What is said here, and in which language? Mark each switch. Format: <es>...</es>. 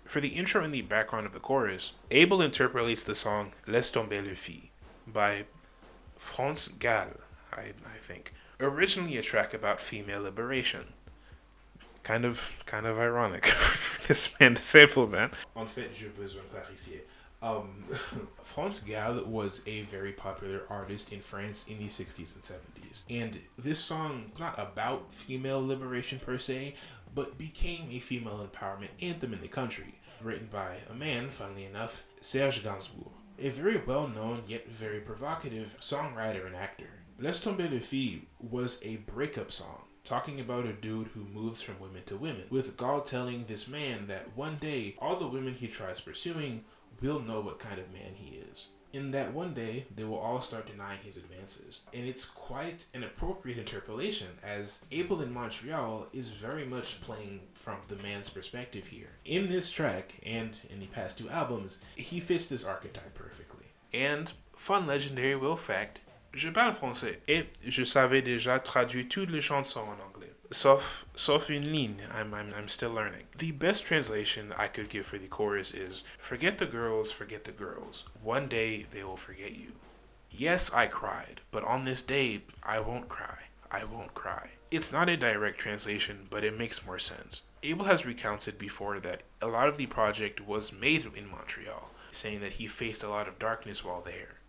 <en>For the intro and the background of the chorus, Abel interpolates the song Laisse tomber les filles by France Gall, I think. Originally a track about female liberation. Kind of ironic for this man to say for that.</en> <fr>En fait, j'ai besoin de clarifier.</fr> <en>France Gall was a very popular artist in France in the 60s and 70s. And this song is not about female liberation per se, but became a female empowerment anthem in the country, written by a man, funnily enough, Serge Gainsbourg, a very well-known yet very provocative songwriter and actor. Laisse tomber les filles was a breakup song, talking about a dude who moves from women to women, with God telling this man that one day all the women he tries pursuing will know what kind of man he is. In that one day, they will all start denying his advances. And it's quite an appropriate interpolation, as Abel in Montreal is very much playing from the man's perspective here. In this track, and in the past 2 albums, he fits this archetype perfectly. And, fun LxgendaryWill fact,</en> <fr>je parle français et je savais déjà traduire toutes les chansons en anglais. Sauf une ligne,</fr> <en>I'm still learning. The best translation I could give for the chorus is, forget the girls, one day they will forget you. Yes, I cried, but on this day, I won't cry. It's not a direct translation, but it makes more sense. Abel has recounted before that a lot of the project was made in Montreal, saying that he faced a lot of darkness while there.</en>